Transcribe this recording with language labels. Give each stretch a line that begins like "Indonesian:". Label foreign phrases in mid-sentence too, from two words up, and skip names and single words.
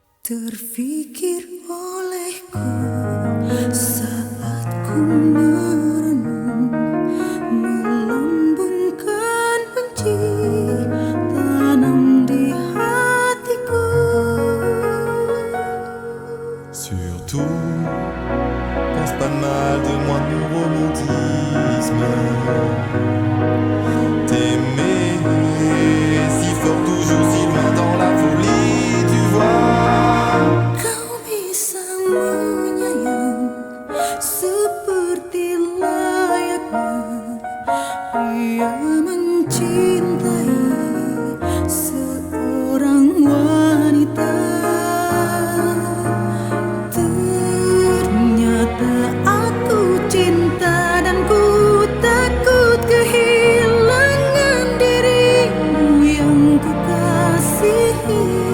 Indonesian: Terfikir olehku saat ku merenung, melambungkan benci tanam di hatiku.
French: Surtout, pense pas mal de moi, de mon romantisme. T'aimer si fort, toujours si loin dans la folie, tu vois.
Indonesian: Kau bisa menyayang seperti layaknya dia mencintai seorang wanita. Ternyata aku cinta dan ku takut kehilangan dirimu yang ku kasihi.